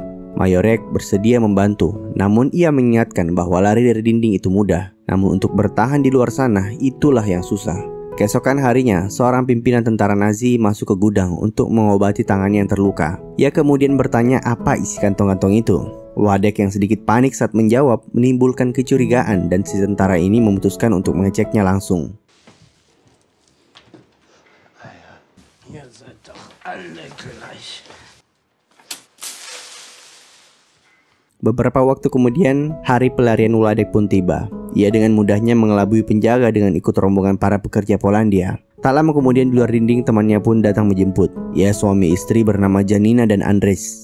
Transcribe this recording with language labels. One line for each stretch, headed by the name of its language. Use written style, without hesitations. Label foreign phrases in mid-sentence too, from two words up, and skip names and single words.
Indonesian: Majorek bersedia membantu, namun ia mengingatkan bahwa lari dari dinding itu mudah, namun untuk bertahan di luar sana itulah yang susah. Keesokan harinya, seorang pimpinan tentara Nazi masuk ke gudang untuk mengobati tangannya yang terluka. Ia kemudian bertanya apa isi kantong-kantong itu. Wladek yang sedikit panik saat menjawab menimbulkan kecurigaan dan si tentara ini memutuskan untuk mengeceknya langsung.
German: Ihr seid doch alle gleich.
Indonesian: Beberapa waktu kemudian, hari pelarian Wladek pun tiba. Ia dengan mudahnya mengelabui penjaga dengan ikut rombongan para pekerja Polandia. Tak lama kemudian di luar dinding temannya pun datang menjemput. Ia suami istri bernama Janina dan Andres.